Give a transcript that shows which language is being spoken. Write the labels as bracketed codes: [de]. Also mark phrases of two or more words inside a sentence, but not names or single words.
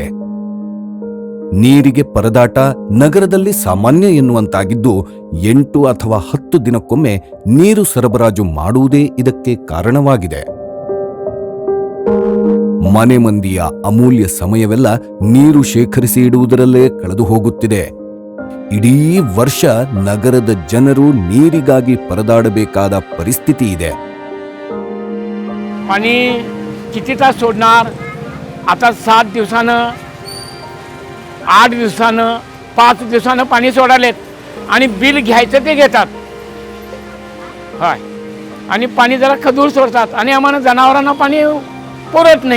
[kn] ನೀರಿಗೆ ಪರದಾಟ ನಗರದಲ್ಲಿ ಸಾಮಾನ್ಯ ಎನ್ನುವಂತಾಗಿದ್ದು 8 ಅಥವಾ 10 ದಿನಕ್ಕೊಮ್ಮೆ ನೀರು ಸರಬರಾಜು ಮಾಡುವುದೇ ಇದಕ್ಕೆ ಕಾರಣವಾಗಿದೆ. ಮನೆ ಮಂದಿಯ ಅಮೂಲ್ಯ ಸಮಯವೆಲ್ಲ ನೀರು ಶೇಖರಿಸಿ ಇಡುವುದರಲ್ಲೇ ಕಳೆದು ಹೋಗುತ್ತಿದೆ. ಇಡೀ ವರ್ಷ ನಗರದ ಜನರು ನೀರಿಗಾಗಿ ಪರದಾಡಬೇಕಾದ ಪರಿಸ್ಥಿತಿ ಇದೆ. [mr] पाणी किती तास सोडणार? आता 7 दिवसानं, 8 दिवसानं, 5 दिवसानं पाणी सोडालेत आणि बिल घ्यायचं ते घेतात. होय, आणि पाणी जरा खदूळ सोडतात आणि आम्हाला जनावरांना पाणी पुरत नाही.